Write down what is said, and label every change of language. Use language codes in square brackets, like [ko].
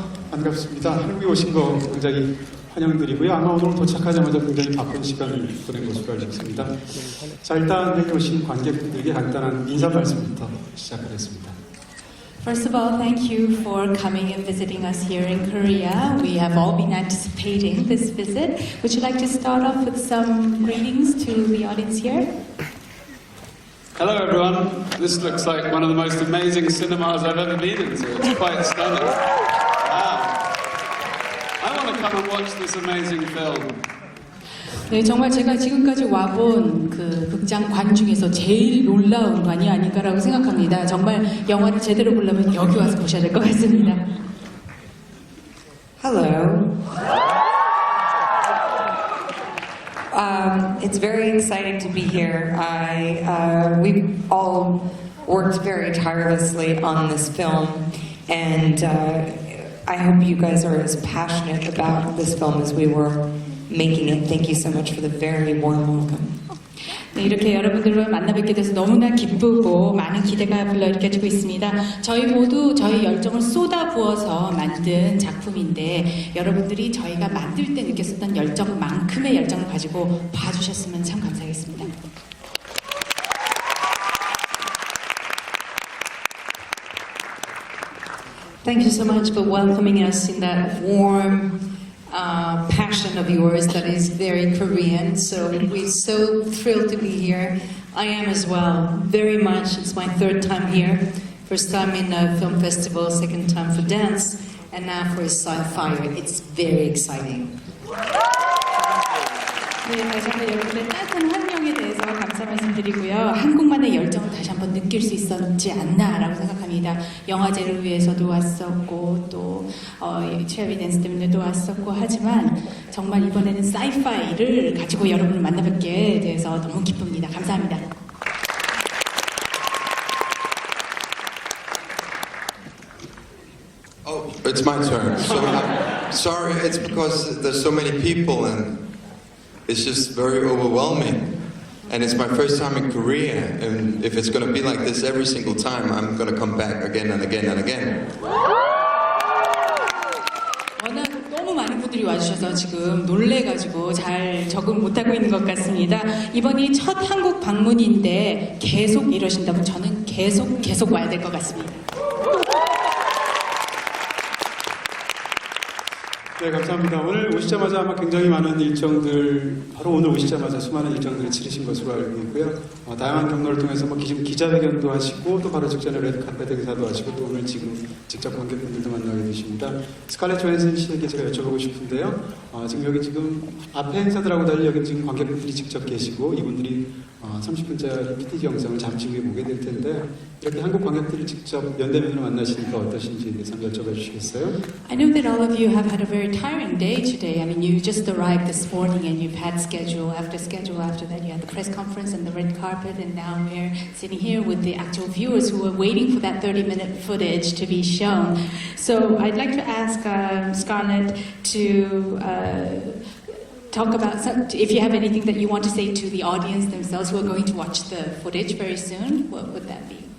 [ko] 반갑습니다. 한국에 오신 거 굉장히 환영드리고요. 아마 오늘 도착하자마자 굉장히 바쁜 시간을 보낸 것으로 알고 있습니다. 자, 일단 여기 오신 관객분들에게 간단한 인사 말씀부터 시작하겠습니다. [en] First of all, thank you for coming and visiting us here in Korea. We have all been anticipating this visit. Would you like to start off with some greetings to the audience here? Hello everyone, this looks like one of the most amazing cinemas I've ever been into. It's quite stunning. Wow. I want to come and watch this amazing film. [ko] 네, 정말 제가 지금까지 와본 그 극장관 중에서 제일 놀라운 관이 아닌가라고 생각합니다. 정말 영화를 제대로 보려면 여기 와서 보셔야 될 것 같습니다. [en] Hello. It's very exciting to be here. We've all worked very tirelessly on this film, and I hope you guys are as passionate about this film as we were making it. Thank you so much for the very warm welcome. [ko] 네, 이렇게 여러분들과 만나 뵙게 돼서 너무나 기쁘고 많은 기대가 불러일으켜지고 있습니다. 저희 모두 저희 열정을 쏟아부어서 만든 작품인데 여러분들이 저희가 만들 때 느꼈었던 열정만큼의 열정을 가지고 봐주셨으면 참 감사하겠습니다. [en] Thank you so much for welcoming us in that warm passion of yours that is very Korean. So we're so thrilled to be here. I am as well, very much. It's my third time here. First time in a film festival, second time for dance, and now for sci-fi. It's very exciting. [ko] 네, 다시 한번 여러분의 따뜻한 환영에 대해서 감사 말씀드리고요. 한국만의 열정을 다시 한번 느낄 수 있었지 않나라고 생각합니다. 영화제를 위해서도 왔었고 또 체리 댄스 때문에도 왔었고 하지만 정말 이번에는 사이파이를 가지고 여러분을 만나뵙게 돼서 너무 기쁩니다. 감사합니다. [en] Oh, it's my turn. So, sorry, it's because there's so many people and it's just very overwhelming. And it's my first time in Korea, and if it's going to be like this every single time, I'm going to come back again and again and again. [ko] 워낙 너무 많은 분들이 와주셔서 지금 놀래가지고 잘 적응 못하고 있는 것 같습니다. 이번이 첫 한국 방문인데 계속 이러신다면 저는 계속 와야 될 것 같습니다. 네, 감사합니다. 오늘 오시자마자 아마 굉장히 많은 일정들, 바로 오늘 오시자마자 수많은 일정들을 치르신 것으로 알고 있고요. 다양한 경로를 통해서 지금 기자회견도 하시고, 또 바로 직전에 레드카펫 행사도 하시고, 또 오늘 지금 직접 관객분들도 만나게 되십니다. 스칼렛요한슨 씨에게 제가 여쭤보고 싶은데요. 지금 여기 지금 앞에 행사들하고 달리 여기 지금 관객분들이 직접 계시고, 이분들이 30분짜리 PTG 영상을 잠시 후에 보게 될 텐데, 이렇게 한국 관객들을 직접 면대면으로 만나시니까 어떠신지에 대해서 한번 여쭤봐 주시겠어요? [en] I know that all of you have had a very tiring day today. I mean, you just arrived this morning and you've had schedule after schedule after that. You had the press conference and the red carpet, and now we're sitting here with the actual viewers who are waiting for that 30-minute footage to be shown. So I'd like to ask Scarlett to talk about, if you have anything that you want to say to the audience themselves who are going to watch the footage very soon, what would that be?